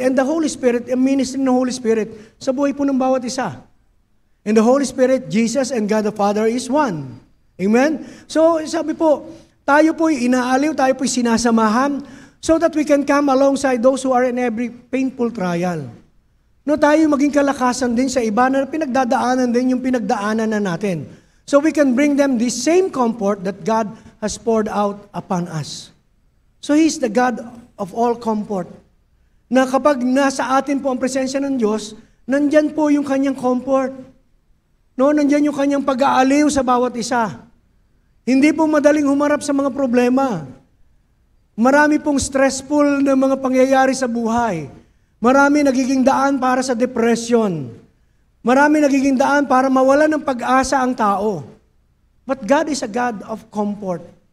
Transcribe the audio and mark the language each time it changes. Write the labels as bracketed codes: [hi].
[en] And the Holy Spirit, [tl] ang ministry ng Holy Spirit, sa buhay po ng bawat isa. [en] And the Holy Spirit, Jesus and God the Father is one. Amen? So, [tl] sabi po, tayo po'y inaaliw, tayo po'y sinasamahan [en] so that we can come alongside those who are in every painful trial. [tl] No, tayo maging kalakasan din sa iba na pinagdadaanan din yung pinagdaanan na natin. [en] So we can bring them the same comfort that God has poured out upon us. So He's the God of all comfort. [tl] Na kapag nasa atin po ang presensya ng Diyos, nandyan po yung kanyang comfort. No, nandyan yung kanyang pag-aaliw sa bawat isa. Hindi po madaling humarap sa mga problema. Marami pong stressful na mga pangyayari sa buhay. Marami nagiging daan para sa depression. Marami nagiging daan para mawala ng pag-asa ang tao. [en] But God is a God of comfort.